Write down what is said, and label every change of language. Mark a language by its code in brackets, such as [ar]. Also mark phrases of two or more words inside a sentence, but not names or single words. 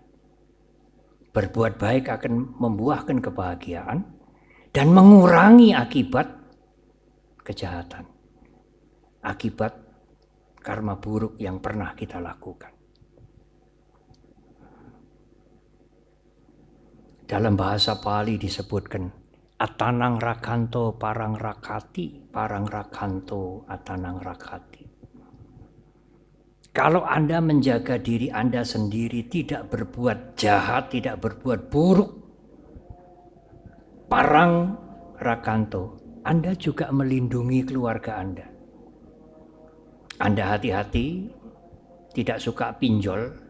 [id] Berbuat baik akan membuahkan kebahagiaan dan mengurangi akibat kejahatan. Akibat karma buruk yang pernah kita lakukan. Dalam bahasa Pali disebutkan [pi] Atanang rakanto parang rakati, parang rakanto atanang rakati. [id] Kalau Anda menjaga diri Anda sendiri, tidak berbuat jahat, tidak berbuat buruk, [pi] parang rakanto, [id] Anda juga melindungi keluarga Anda. Anda hati-hati, tidak suka pinjol.